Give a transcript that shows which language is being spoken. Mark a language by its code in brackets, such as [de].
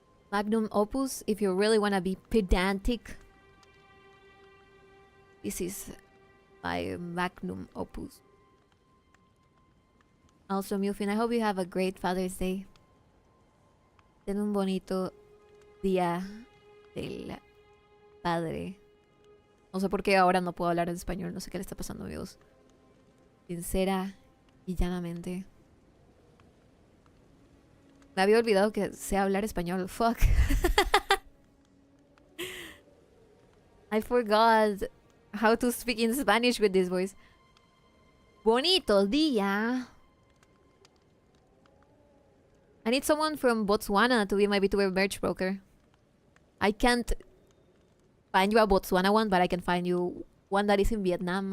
[en] Magnum opus, if you really wanna be pedantic. This is my magnum opus. Also, Mufin, I hope you have a great Father's Day. [es] Ten un bonito día del padre. No sé por qué ahora no puedo hablar en español. No sé qué le está pasando, amigos. Sincera y llanamente. Me había olvidado que sé hablar español. [en] Fuck. I forgot how to speak in Spanish with this voice. [es] Bonito día. [en] I need someone from Botswana to be my VTuber merch broker. I can't find you a Botswana one, but I can find you one that is in Vietnam.